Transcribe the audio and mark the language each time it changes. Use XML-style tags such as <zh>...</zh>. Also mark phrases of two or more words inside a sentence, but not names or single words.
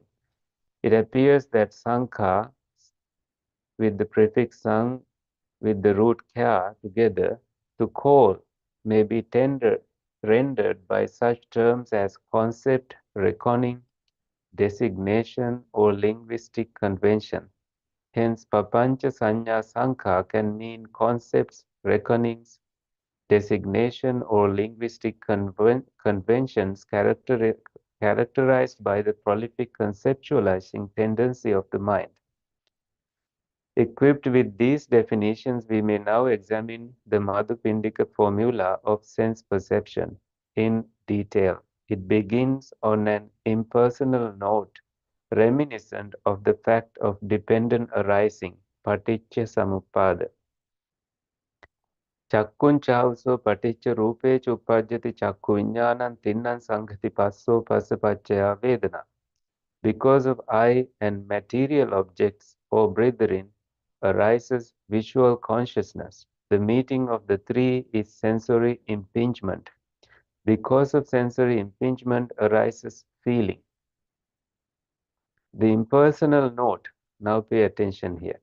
<en>It appears that sankha with the prefix sang with the root kya together to call may be rendered by such terms as concept, reckoning, designation, or linguistic convention. Hence,</en> <pi>papancha sanya sankha</pi> <en>can mean concepts, reckonings, designation, or linguistic conventions characterized by the prolific conceptualizing tendency of the mind. Equipped with these definitions, we may now examine the Madhupindika formula of sense perception in detail. It begins on an impersonal note, reminiscent of the fact of dependent arising,</en> <pi>paticca samuppada. Chakkun chauso paticca rupe uppajjati chakku viññānam tinnan sanghati passo passapaccaya vedana.</pi> <en>Because of eye and material objects, O brethren, arises visual consciousness. The meeting of the three is sensory impingement. Because of sensory impingement arises feeling. The impersonal note, now pay attention here.</en>